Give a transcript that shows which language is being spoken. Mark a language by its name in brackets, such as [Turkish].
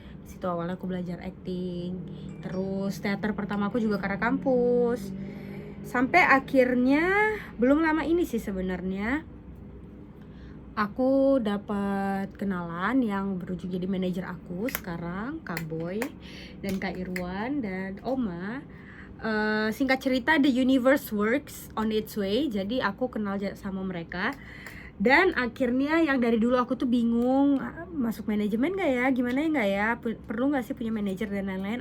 [Indonesian] Situ awalnya aku belajar acting, terus teater pertama aku juga karena kampus. Sampai akhirnya belum lama ini sih sebenarnya aku dapat kenalan yang berujung jadi manajer aku sekarang, Kak Boy dan Kak Irwan dan Oma. Singkat cerita, [English] the universe works on its way. [Indonesian] Jadi aku kenal sama mereka. Dan akhirnya yang dari dulu aku tuh bingung masuk manajemen gak ya, gimana ya gak ya, perlu gak sih punya manajer dan lain-lain.